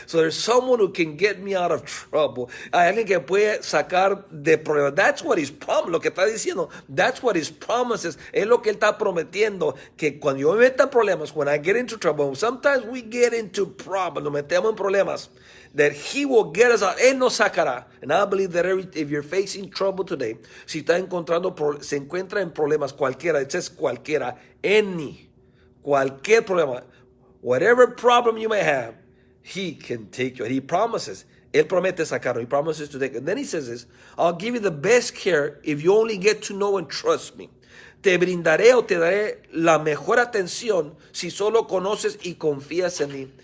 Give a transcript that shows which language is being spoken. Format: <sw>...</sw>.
<en>So there's someone who can get me out of trouble.</en> <es>Hay alguien que puede sacar de problemas.</es> <en>That's what His promise,</en> <es>lo que está diciendo,</es> <en>that's what His promises,</en> <es>es lo que Él está prometiendo, que cuando yo me meta en problemas,</es> <en>when I get into trouble, sometimes we get into problems,</en> <es>nos metemos en problemas,</es> <en>that He will get us out,</en> <es>Él nos sacará.</es> <en>And I believe that if you're facing trouble today,</en> <es>si está se encuentra en problemas cualquiera,</es> <en>it says</en> <es>cualquiera, cualquier problema,</es> <en>whatever problem you may have, He can take you. And He promises,</en> <es>Él promete sacarlo.</es> <en>He promises to take it. And then He says this, I'll give you the best care if you only get to know and trust me.</en> <es>Te brindaré o te daré la mejor atención si solo conoces y confías en mí.</es>